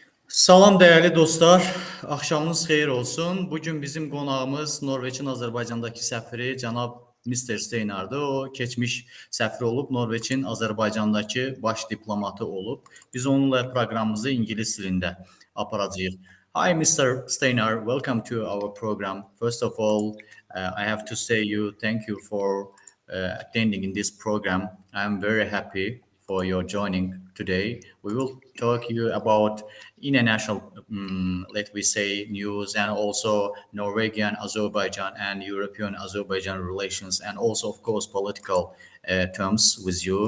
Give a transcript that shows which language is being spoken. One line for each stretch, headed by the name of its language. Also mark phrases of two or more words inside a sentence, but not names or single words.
Azerbaijani: Salam değerli dostlar, axşamınız xeyir olsun. Bugün bizim qonağımız Norveçin Azərbaycandakı səfiri cənab Mr. Steinar'dır. O keçmiş səfir olub, Norveçin Azərbaycandakı baş diplomatı olub. Biz onunla proqramımızı İngilis dilində aparacağıq.
English: Hi Mr. Steinar, welcome to our program. First of all, I have to say thank you for attending in this program. I am very happy for your joining today. We will talk you about international, let me say, news and also Norwegian, Azerbaijan and European Azerbaijan relations, and also, of course, political terms with you.